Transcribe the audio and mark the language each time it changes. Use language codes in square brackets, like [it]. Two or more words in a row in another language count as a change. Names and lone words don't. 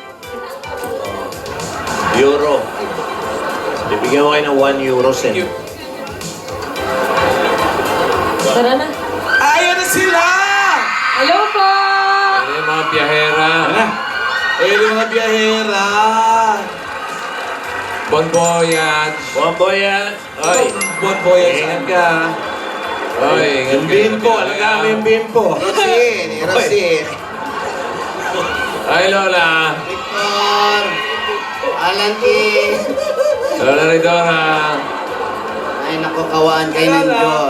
[tl] Euro. Bibigyan ko kayo ng 1 euro cent. Tara na. Ayan na sila! Hello po! Ano yung mga biyahera? Ayun yung mga biyahera. [fr] Bon voyage. Bon voyage. Ay, Bon voyage. [tl] ingat ka. Ay, Yung bimpo, alagaan mo yung bimpo. Rosin, Rosin. Ay, Lola. Victor! Alan T. Lola Ridora. Ay, naku, kawaan kayo ng Diyos.